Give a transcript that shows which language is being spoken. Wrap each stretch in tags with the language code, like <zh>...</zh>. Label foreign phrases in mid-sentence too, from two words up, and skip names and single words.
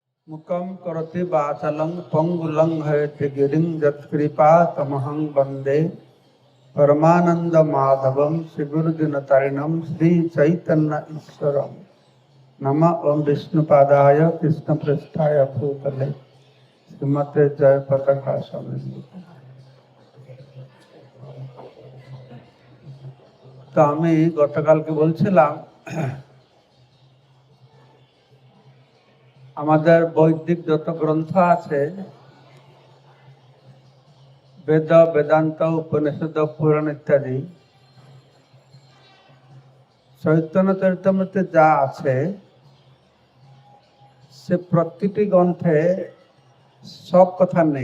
<sa>मुखं करोति वाचालं पंगुलं हयति गिरिं यत्कृपा तमहं वन्दे परमानंद माधवं श्रीगुरुदिनतारिणं श्रीचैतन्य ईश्वरं नमः ओं विष्णुपादाय कृष्णपृष्ठाय भूतले श्रीमते जयपताका स्वामी।</sa> <bn>তো আমি গতকালকে বলছিলাম আমাদের বৈদিক যত গ্রন্থ আছে বেদ বেদান্ত উপনিষদ পুরাণ ইত্যাদি চৈতন্য চরিতামৃতে যা আছে সে প্রতিটি গ্রন্থে সব কথা নেই।</bn>